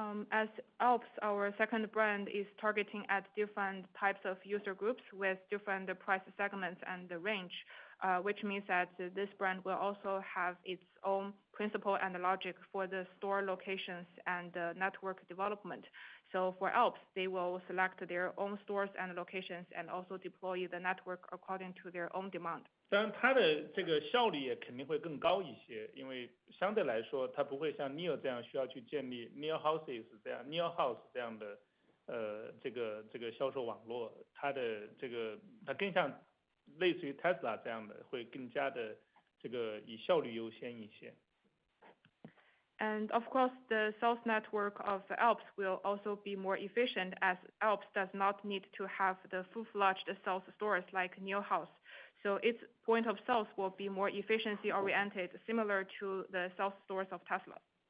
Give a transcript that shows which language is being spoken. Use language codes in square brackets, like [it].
[en] As Alps, our second brand is targeting at different types of user groups with different price segments and the range, which means that this brand will also have its own principle and logic for the store locations and network development. So for Alps, they will select their own stores and locations and also deploy the network according to their own demand. [zh] 当然它的这个效率也肯定会更高一些，因为相对来说它不会像 Nio 这样需要去建立 Nio Houses 这样 Nio House 这样的这个销售网络，它更像类似于 Tesla 这样的，会更加的这个以效率优先一些。 [en] And of course, the sales network of Alps will also be more efficient as Alps does not need to have the full-fledged sales stores like Nio House. So its point of sales will be more efficiency oriented, similar to the sales stores of Tesla.